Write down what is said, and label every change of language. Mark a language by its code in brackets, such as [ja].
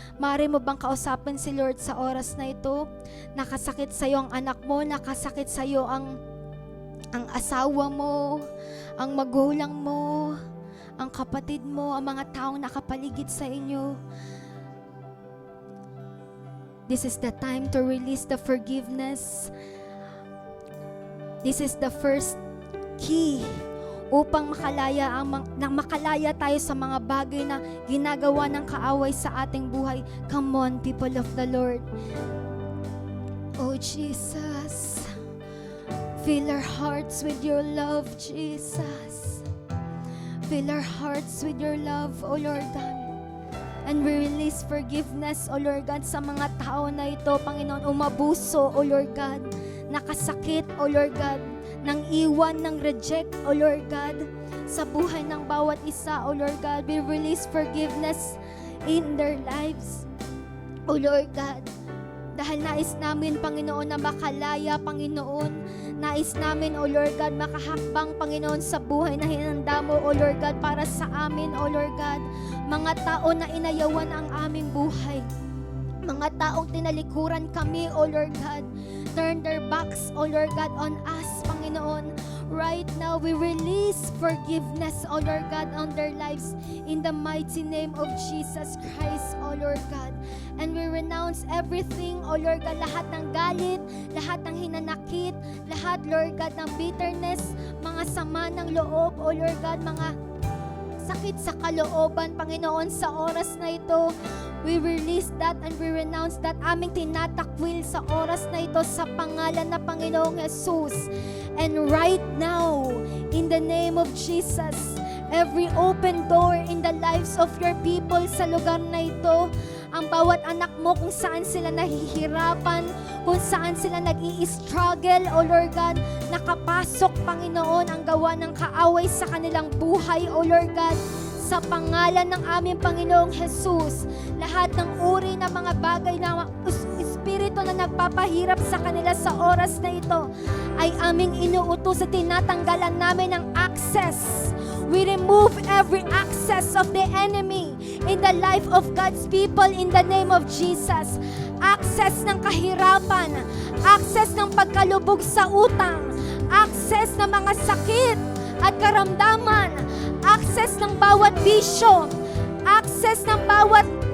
[tl] Maaari mo bang kausapin si Lord sa oras na ito? Nakasakit sa iyo ang anak mo, nakasakit sa iyo ang asawa mo, ang magulang mo, ang kapatid mo, ang mga taong nakapaligid sa inyo. [en] This is the time to release the forgiveness. This is the first key [tl] upang makalaya tayo sa mga bagay na ginagawa ng kaaway sa ating buhay. [en] Come on, people of the Lord. Oh Jesus, fill our hearts with your love, Jesus. Fill our hearts with your love, O Lord God. And we release forgiveness, O Lord God, [tl] sa mga tao na ito, Panginoon, umabuso, O Lord God, nakasakit, O Lord God, nang iwan, ng reject, O Lord God, sa buhay ng bawat isa, O Lord God. [en] We release forgiveness in their lives, O Lord God. [tl] Dahil nais namin, Panginoon, na makalaya, Panginoon. Nais namin, O Lord God, makahakbang, Panginoon, sa buhay na hinanda mo, O Lord God, para sa amin, O Lord God. Mga tao na inayawan ang aming buhay. Mga taong tinalikuran kami, O Lord God. [en] Turn their backs, O Lord God, on us, Panginoon. Right now, we release forgiveness, O Lord God, on their lives in the mighty name of Jesus Christ, O Lord God. And we renounce everything, O Lord God, [tl] lahat ng galit, lahat ng hinanakit, lahat, Lord God, ng bitterness, mga sama ng loob, O Lord God, mga sakit sa kalooban, Panginoon, sa oras na ito. [en] We release that and we renounce that. [tl] Aming tinatakwil sa oras na ito sa pangalan na Panginoong Jesus. [en] And right now, in the name of Jesus, every open door in the lives of your people [tl] sa lugar na ito, ang bawat anak mo, kung saan sila nahihirapan, kung saan sila nag-i-struggle, O Lord God, nakapasok, Panginoon, ang gawa ng kaaway sa kanilang buhay, O Lord God, sa pangalan ng aming Panginoong Jesus. Lahat ng uri ng mga bagay na espiritu na nagpapahirap sa kanila sa oras na ito ay aming inuutos at tinatanggalan namin ng access. [en] We remove every access of the enemy in the life of God's people in the name of Jesus. [tl] Access ng kahirapan, access ng pagkalubog sa utang, access ng mga sakit at karamdaman, access ng bawat bisyo, access ng bawat